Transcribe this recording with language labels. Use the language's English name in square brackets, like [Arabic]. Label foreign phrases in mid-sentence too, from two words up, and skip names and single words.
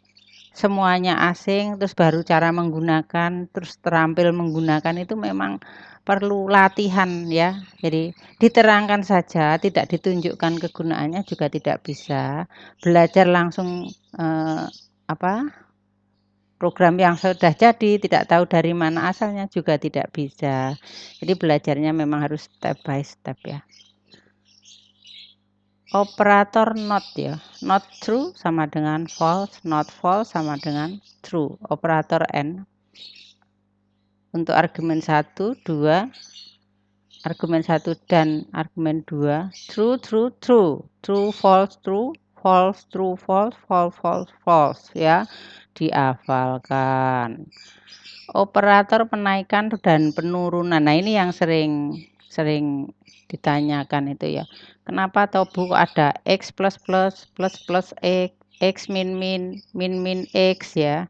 [Indonesian] Semuanya asing, terus baru cara menggunakan, terus terampil menggunakan itu memang perlu latihan ya. Jadi diterangkan saja, tidak ditunjukkan kegunaannya juga tidak bisa. Belajar langsung program yang sudah jadi, tidak tahu dari mana asalnya juga tidak bisa. Jadi belajarnya memang harus [English] step by step [Indonesian] ya. Operator not ya. [English] Not true [Indonesian] sama dengan false, [English] not false [Indonesian] sama dengan true. Operator and. Untuk argumen 1, 2, argumen 1 dan argumen 2, [English] true, true, true, true, false, true, false, true, false, false, false, false [Indonesian] ya. Dihafalkan. Operator penaikan dan penurunan. Nah, ini yang sering sering ditanyakan itu ya. Kenapa Tobu kok ada X plus X, X min X ya.